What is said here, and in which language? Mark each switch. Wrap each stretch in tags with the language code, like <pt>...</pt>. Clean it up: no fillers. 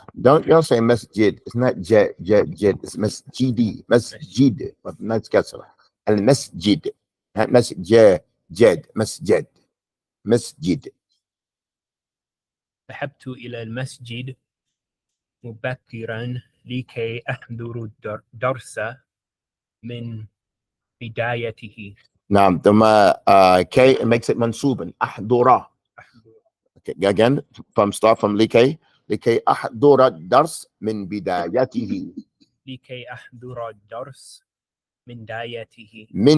<en>Y'all say masjid. It's not jet. It's masjidi. Masjid. Not kasra. Al masjid. Not masjid. Masjid. Masjid.</en> <ar>ذهبت إلى المسجد مبكرا لكي أحضر الدرس من بدايته. نعم. ثم</ar> <en>K, it makes it منصوبا.</en> <ar>أحضر.</ar> <en>Okay, again, start from</en> <ar>لكي أحضر الدرس من بدايته. لكي أحضر الدرس من بدايته.</ar>